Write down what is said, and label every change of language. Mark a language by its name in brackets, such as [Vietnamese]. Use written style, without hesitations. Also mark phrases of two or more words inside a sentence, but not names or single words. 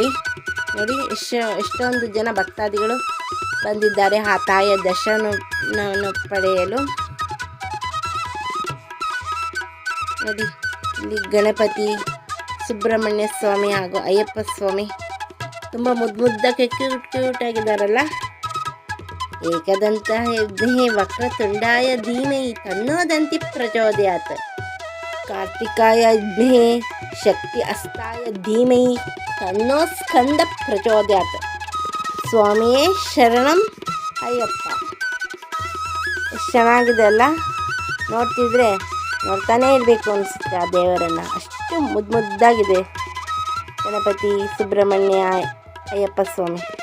[Kannada] ನೋಡಿ ಎಷ್ಟೊಂದು ಜನ ಭಕ್ತಾದಿಗಳು ಬಂದಿದ್ದಾರೆ ಆ ತಾಯಿಯ ದರ್ಶನವನ್ನು ಪಡೆಯಲು. ನೋಡಿ ಇಲ್ಲಿ ಗಣಪತಿ, ಸುಬ್ರಹ್ಮಣ್ಯ ಸ್ವಾಮಿ ಹಾಗೂ ಅಯ್ಯಪ್ಪ ಸ್ವಾಮಿ ತುಂಬ ಮುದ್ದಕ್ಕೆ ಕ್ಯೂಟ್ ಆಗಿದ್ದಾರಲ್ಲ. [Sanskrit] ಏಕದಂತ ಯಜ್ಞೆ ವಕ್ರತುಂಡಾಯ ಧೀಮಹಿ ತನ್ನೋದಂತಿ ಪ್ರಚೋದಯಾತ್. ಕಾರ್ತಿಕಾಯ ಯಜ್ಞೆ ಶಕ್ತಿ ಅಸ್ತಾಯ ಧೀಮಹಿ ತನ್ನೋ ಸ್ಕಂದ ಪ್ರಚೋದಯಾತ್. [Malayalam] ಸ್ವಾಮಿಯೇ ಶರಣಂ ಅಯ್ಯಪ್ಪ. [Kannada] ಎಷ್ಟು ಚೆನ್ನಾಗಿದೆ ಅಲ್ಲ. ನೋಡ್ತಿದ್ರೆ ನೋಡ್ತಾನೇ ಇರಬೇಕು ಅನಿಸುತ್ತೆ ಆ ದೇವರನ್ನು. ಅಷ್ಟು ಮುದ್ದಾಗಿದೆ ಗಣಪತಿ, ಸುಬ್ರಹ್ಮಣ್ಯ, ಅಯ್ಯಪ್ಪ ಸ್ವಾಮಿ.